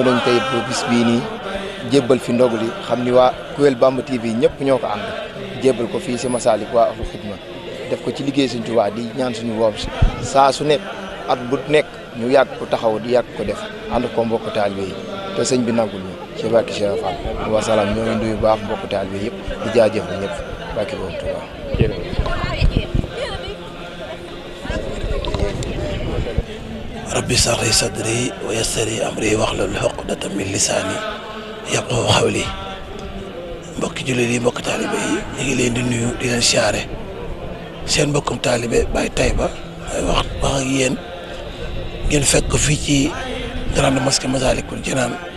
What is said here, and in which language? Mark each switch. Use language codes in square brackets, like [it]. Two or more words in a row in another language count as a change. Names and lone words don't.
[wo] nañ tey ba bis bii nii jébbal fi ndogu li xam ni waa kuréel Bamba TV ñëpp ñoo ko ànd jébbal ko fii si Masalik waa Ahlu Xidma def ko ci liggéey Sëñ Tuubaa di ñaan suñu borom saa su nekk at bu nekk ñu yàgg ko taxaw di yàgg ko def ànd ko mbokk taalibe yi te sëñ bi nangul ñu ci barke Cheikh Fall [ar] والسلام [wo] ñoo ngi nuyu baax mbokk taalibe yëpp di jaajëfal ñëpp barke Borom Tuubaa. [ar] رب اشرح صدري ويسر أمري واحلل عقدة من لساني يفقهوا قولي [wo] mbokki jullit yi mbokk taalibe yi ñu ngi leen di nuyu di leen siyaare seen mbokkum taalibe Baye Taïba ay wax ak yéen ngeen fekk fii ci [fr] grande mosquée [wo] Massalikul Jinaan